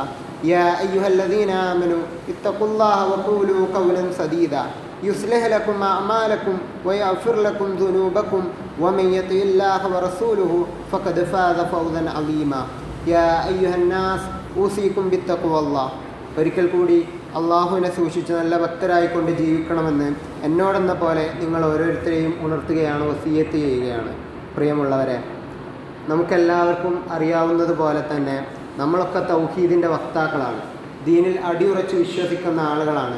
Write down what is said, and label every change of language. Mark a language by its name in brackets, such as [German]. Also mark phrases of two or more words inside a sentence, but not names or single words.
[Arabic] يا أيها الذين آمنوا اتقوا الله وقولوا قولا سديدا يصلح لكم أعمالكم ويغفر لكم ذنوبكم ومن يطع الله ورسوله فقد فاز فوزا عظيما. يا أيها الناس أوصيكم بالتقوى الله. [Malayalam] ഒരിക്കൽ കൂടി അള്ളാഹുവിനെ സൂക്ഷിച്ച് നല്ല ഭക്തരായിക്കൊണ്ട് ജീവിക്കണമെന്ന് എന്നോടെന്ന പോലെ നിങ്ങൾ ഓരോരുത്തരെയും ഉണർത്തുകയാണ്, വസിയ്യത്ത് ചെയ്യുകയാണ്. പ്രിയമുള്ളവരെ, നമുക്കെല്ലാവർക്കും അറിയാവുന്നതുപോലെ തന്നെ നമ്മളൊക്കെ തൗഹീദിൻ്റെ വക്താക്കളാണ്, ദീനിൽ അടിയുറച്ച് വിശ്വസിക്കുന്ന ആളുകളാണ്.